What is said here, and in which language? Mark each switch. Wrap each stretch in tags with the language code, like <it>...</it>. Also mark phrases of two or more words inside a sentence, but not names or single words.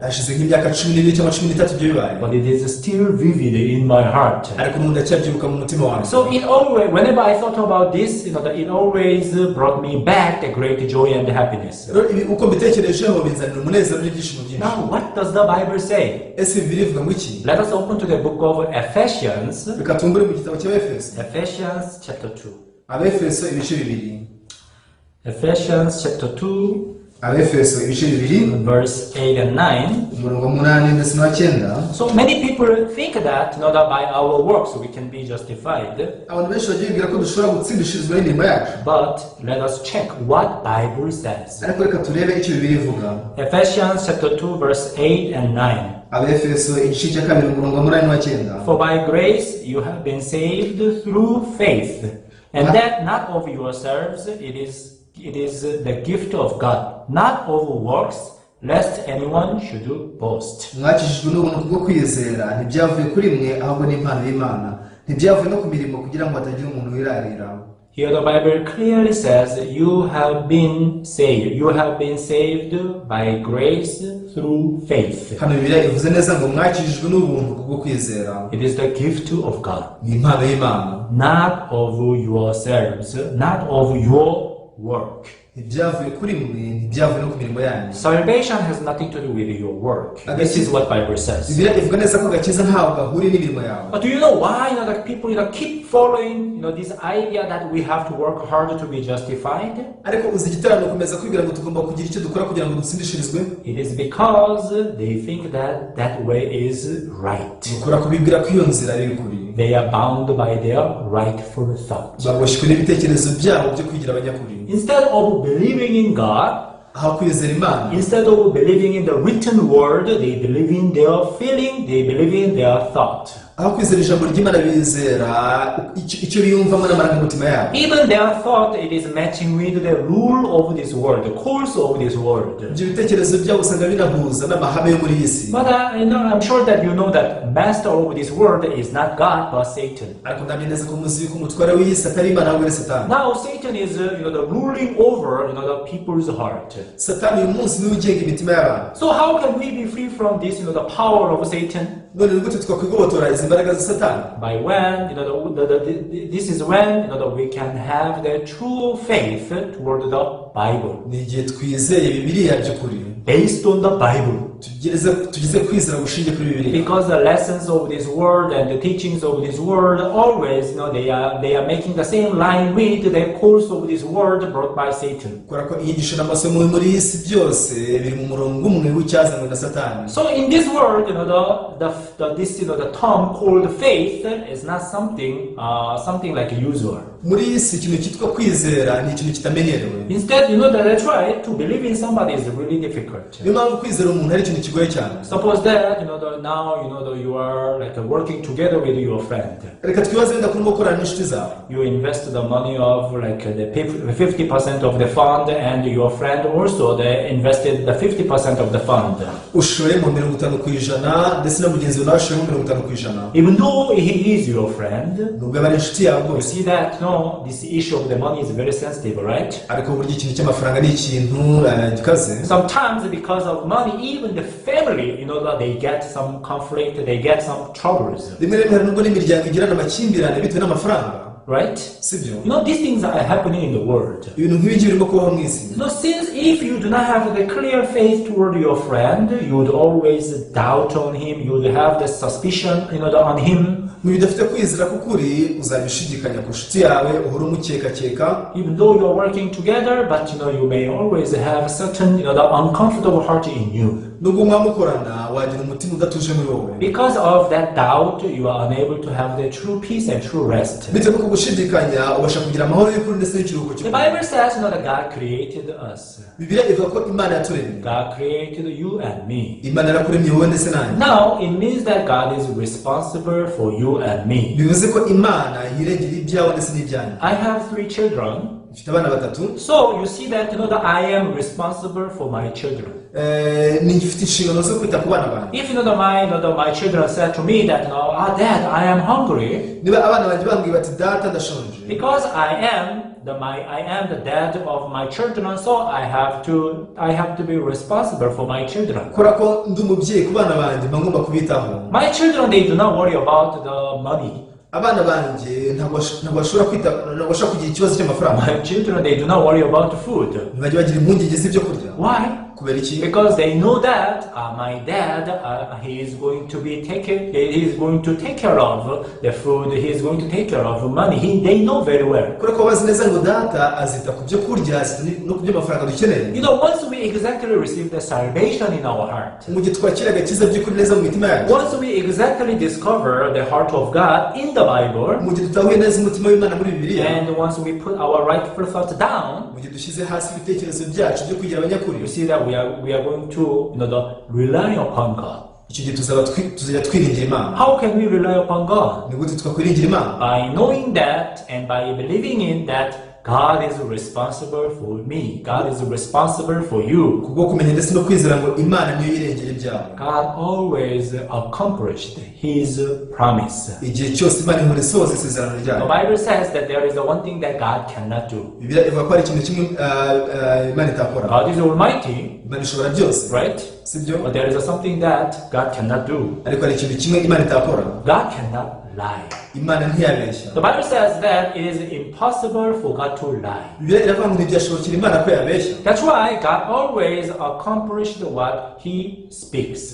<en>But it is still vivid in my heart. So whenever I thought about this, it always brought me back the great joy and happiness. Now, what does the Bible say?</en> <rw>Bibiliya ivuga ngo iki?</rw> <en>Let us open to the book of Ephesians.</en> <rw>Reka tumbure mu gitabo cy'Abefeso.</rw> <en>Ephesians chapter 2.</en> <rw>Abefeso ibice bibiri.</rw> <en>Ephesians chapter 2,</en> <rw>Abefeso ibice bibiri</rw> <en>verse 8 and 9.</en> <rw>umurongo wa 8 ndetse na 9.</rw> <en>So many people think that, that by our works we can be justified.</en> <rw>Abantu benshi bagiye bibwira ko dushobora gutsindishirizwa n'imirimo yacu.</rw> <en>But let us check what Bible says.</en> <rw>Ariko reka turebe icyo Bibiliya ivuga.</rw> <en>Ephesians chapter 2, verse 8 and 9.</en> <rw>Abefeso igice cya 2 umurongo wa 8 na 9.</rw> <en>For by grace you have been saved through faith, and that not of yourselves, it is the gift of God, not of works, lest anyone should boast.</en> <rw>Mwakijijwe n'ubuntu bwo kwizera, ntibyavuye kuri mwe ahubwo ni impano y'Imana, ntibyavuye no ku mirimo kugira ngo hatagira umuntu wirarira.</rw> <en>Here the Bible clearly says you have been saved. You have been saved by grace through faith.</en> <rw>Hano Bibiliya ivuze neza ngo mwakijijwe n'ubuntu bwo kwizera.</rw> <en>It is the gift of God,</en> <rw>Ni impano y'Imana,</rw> <en>not of yourselves, not of your work.</en> <rw>ntibyavuye kuri mwe, ntibyavuye no ku mirimo yanyu.</rw> <en>Salvation has nothing to do with your work. This is what Bible says.</en> <rw>Bibiliya ivuga neza ko gakiza ntaho gahuriye n'imirimo yawe.</rw> <en>But do you know why that people keep following this idea that we have to work hard to be justified?</en> <rw>Ariko uzi igiterano kumeza kwibwira ngo tugomba kugira icyo dukora kugira ngo dutsindishirizwe.</rw> <en>It is because they think that that way is right.</en> <rw>Ukora kubibwira ko iyo nzira ari ukuri.</rw> <en>They are bound by their rightful thought.</en> <rw>Baboshywe n'ibitekerezo byabo byo kwigira abanyakuri.</rw> <en>Instead of believing in God,</en> <rw>aho kwizera Imana,</rw> <en>instead of believing in the written word, they believe in their feeling, they believe in their thought.</en> <rw>aho kwizera ijambo ry'Imana bizera icyo biyumvamo n'amarangamutima yabo.</rw> <en>Even their thought, it is matching with the rule of this world, the course of this world.</en> <rw>Ibyo bitekerezo byabo usanga binahuza n'amahame yo muri iyi si.</rw> <en>But I'm sure that you know that master of this world is not God but Satan.</en> <rw>Ariko ndamye neza ko muzi yuko umutware w'iyi si atari Imana ahubwo ari Satani.</rw> <en>Now Satan is the ruling over the people's heart.</en> <rw>Satani uyu munsi niwe ugenga imitima y'abantu.</rw> <en>So how can we be free from this the power of Satan?</en> <rw>None ni gute twakwigobotora izi mbaraga za Satani?</rw> <en>By when this is when that we can have the true faith toward the Bible.</en> <rw>Ni igihe twizeye Bibiliya by'ukuri.</rw> <en>Based on the Bible.</en> <rw>Tugize kwizera gushingiye kuri Bibiliya.</rw> <en>Because the lessons of this world and the teachings of this world always, they are making the same line with the course of this world brought by Satan.</en> <rw>Kubera ko inyigisho n'amasomo muri iyi si byose biri mu murongo umwe w'icyazanywe na Satani.</rw> <en>So in this world, the term called faith is not something like usual.</en> <rw>Muri iyi si ikintu cyitwa kwizera ni ikintu kitamenyerewe.</rw> <en>Instead, that I try to believe in somebody is really difficult.</en> <rw>Niyo mpamvu kwizera umuntu ari ikintu kigoye cyane.</rw> <en>Suppose that now you are like working together with your friend.</en> <rw>Reka twibaze wenda kurimo gukorana n'inshuti zawe.</rw> <en>You invest the money of like the 50% of the fund, and your friend also they invested the 50% of the fund.</en> <rw>Ushoye mu 50% ndetse na mugenzi wawe ashoye mu 50%.</rw> <en>Even though he is your friend,</en> <rw>nubwo ari inshuti yawe</rw> <en>you see that this issue of the money is very sensitive, right?</en> <rw>Ariko burya ikintu cy'amafaranga ni ikintu gikaze.</rw> <en>Sometimes because of money, even the family, that they get some conflict, they get some troubles.</en> <rw>Rimwe rimwe nubwo n'imiryango igirana amakimbirane bitewe n'amafaranga.</rw> <en>Right?</en> <rw>Sibyo?</rw> <en>These things are happening in the world.</en> <rw>Ibintu nk'ibi birimo kubaho mu isi.</rw> <en>Since if you do not have the clear faith toward your friend, you would always doubt on him, you would have the suspicion, on him.</en> <rw>Mu bidafite kwizera k'ukuri uzabishidikanya ku nshuti yawe, uhora umukeka.</rw> <en>Even though you are working together, but you may always have certain, the uncomfortable heart in you.</en> <rw>Nubwo mwamukorana wagira umutima udatuje muri wowe.</rw> <en>Because of that doubt, you are unable to have the true peace and true rest.</en> <rw>Bitewe no gushidikanya ubasha kugira amahoro y'ukuri ndetse n'ikiruhuko</rw> <en>The Bible says that God created us.</en> <rw>Bibiliya ivuga ko Imana yaturemye.</rw> <en>God created you and me.</en> <rw>Imana yarakuremye wowe ndetse nanjye.</rw> <en>Now it means that God is responsible for you and me.</en> <rw>Bivuze ko Imana yirengera ibyawe ndetse n'ibyanyu.</rw> <en>I have 3 children.</en> <rw>Mfite abana 3.</rw> <en>So you see that that I am responsible for my children.</en> <rw>Nifite inshingano zo kwita ku bana banjye.</rw> <en>If my children said to me that Dad, I am hungry.</en> <rw>Niba abana banjye bambwiye bati data ndashonje.</rw> <en>Because I am the dad of my children, so I have to be responsible for my children.</en> <rw>Kora ko ndi umubyeyi ku bana banjye ngomba kubitaho.</rw> <en>My children, they do not worry about the money.</en> <rw>Abana banjye ntabwo bashobora kugira ikibazo cy'amafaranga.</rw> <en>My children, they do not worry about food.</en> <rw>Ntibajya bagira impungenge z'ibyo kurya.</rw> <en>Why?</en> <rw>kubera iki?</rw> <en>Because they know that my dad, he is going to take care of the food, he is going to take care of money. They know very well.</en> <rw>kubera ko bazi neza ngo data azita ku byo kurya no ku byo amafaranga dukeneye.</rw> <en>You know, once we exactly receive the salvation in our heart,</en> <rw>mu gihe twakira agakiza by'ukuri neza mu mitima yacu,</rw> <en>once we exactly discover the heart of God in the Bible,</en> <rw>mu gihe tutahuye neza umutima w'Imana muri Bibiliya,</rw> <en>and once we put our rightful thoughts down,</en> <rw>mu gihe dushyize hasi ibitekerezo byacu byo kugira abanyakuri,</rw> <en>you see that we are going to rely upon God.</en> <rw>icyo gihe tuzajya twiringira Imana.</rw> <en>How can we rely upon God?</en> <rw>ni gute twakwiringira Imana?</rw> <en>By knowing that and by believing in that God is responsible for me. God is responsible for you.</en> <rw>kubwo kumenya ndetse no kwizera ngo Imana niyo yirengera ibyawe.</rw> <en>God always accomplished His promise.</en> <rw>igihe cyose Imana ihora isohoza isezerano</rw> <en>The</en> <rw>ryayo.</rw> <en>Bible says that there is one thing that God cannot do.</en> <rw>Bibiliya ivuga ko hari ikintu kimwe Imana itakora.</rw> <en>God is almighty,</en> <rw>Imana ishobora byose,</rw> <en>right?</en> <rw>sibyo?</rw> <en>But there is something that God cannot do.</en> <rw>ariko hari ikintu kimwe Imana itakora.</rw> <en>God cannot lie.</en> <rw>Imana ntiyabeshya.</rw> <en>The Bible says that it is impossible for God to lie.</en> <rw>Bibiliya iravuga ngo ntibyashobokera Imana ko yabeshya.</rw> <en>That's why God always accomplished what He speaks.</en>